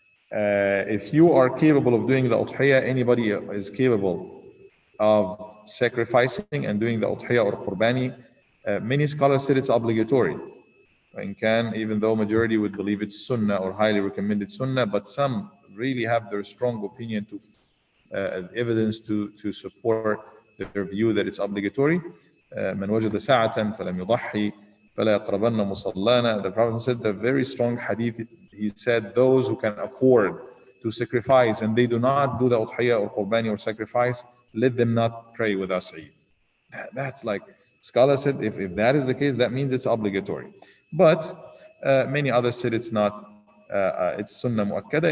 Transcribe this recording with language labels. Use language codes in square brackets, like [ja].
[en] If you are capable of doing the udhiyah, anybody is capable of sacrificing and doing the udhiyah or qurbani. Many scholars said it's obligatory. Even though majority would believe it's sunnah or highly recommended sunnah, but some really have their strong opinion to evidence to support their view that it's obligatory. [ar] من وجد ساعة فلم يضحي فلا يقربن مصلانا. [en] The Prophet said the very strong hadith. He said those who can afford to sacrifice and they do not do the udhiyah or qurbani or sacrifice, let them not pray with us Eid. That's like, scholars said if that is the case, that means it's obligatory. But many others said it's not, it's sunnah mu'akkada.